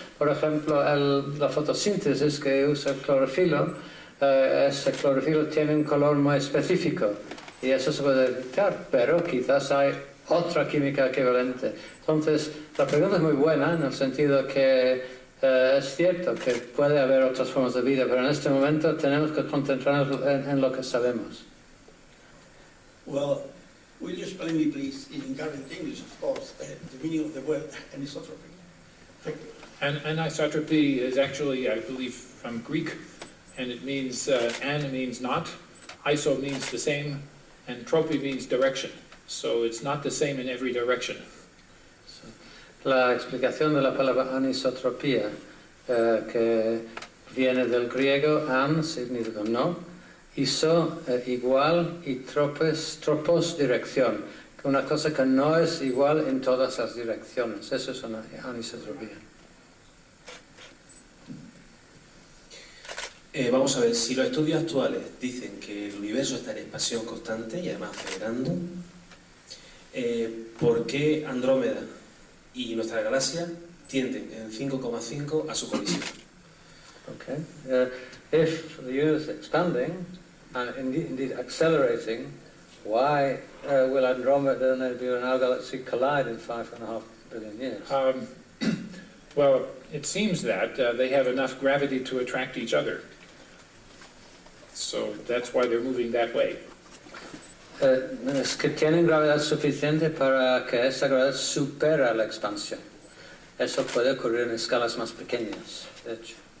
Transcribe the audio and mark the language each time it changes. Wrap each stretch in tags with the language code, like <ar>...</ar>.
<es>Por ejemplo, la fotosíntesis que usa el clorofilo, ese clorofilo tiene un color muy específico y eso se puede detectar, pero quizás hay otra química equivalente. Entonces, la pregunta es muy buena en el sentido que es cierto que puede haber otras formas de vida, pero en este momento tenemos que concentrarnos en lo que sabemos.</es> <en>Well, will you explain me, please, in current English, of course, the meaning of the word anisotropy? Thank you. Anisotropy is actually, I believe, from Greek, and it means, an means not, iso means the same, and tropy means direction. So it's not the same in every direction.</en> <es>La explicación de la palabra anisotropía, que viene del griego an, significa no, iso, igual, y tropos, dirección. Una cosa que no es igual en todas las direcciones. Eso es una anisotropía. Vamos a ver, si los estudios actuales dicen que el universo está en expansión constante y además acelerando, ¿por qué Andrómeda y nuestra galaxia tienden en 5,5 a su colisión?</es> <en>Okay. If the universe is expanding and indeed accelerating, why will Andromeda Nebula and our galaxy collide in 5.5 billion years? Well, it seems that they have enough gravity to attract each other. So that's why they're moving that way.</en> <es>Es que tienen gravedad suficiente para que esa gravedad supera la expansión. Eso puede ocurrir en escalas más pequeñas, de hecho.</es>